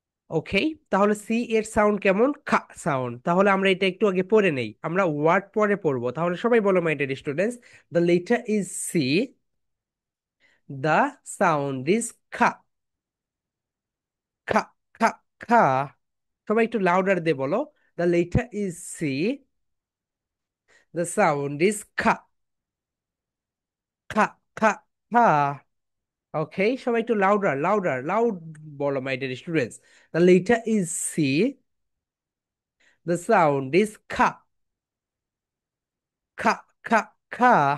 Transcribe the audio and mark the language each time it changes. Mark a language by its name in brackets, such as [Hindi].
[Bangla] ওকে, তাহলে সি এর সাউন্ড কেমন, খা সাউন্ড। তাহলে আমরা এটা একটু আগে পড়ে নেই, আমরা ওয়ার্ড পরে পড়বো। তাহলে সবাই বলো [English] My dear students, the letter is C, the sound is খা। খা। খা। খা। [Bangla] সবাই একটু লাউডার দিয়ে বলো, [English] the letter is C, the sound is খা। খা। খা। খা। ওকে, [Bangla] সবাই একটু [English] Louder louder loud বলো my dear students, the letter is C, the sound is খা। খা। খা। খা।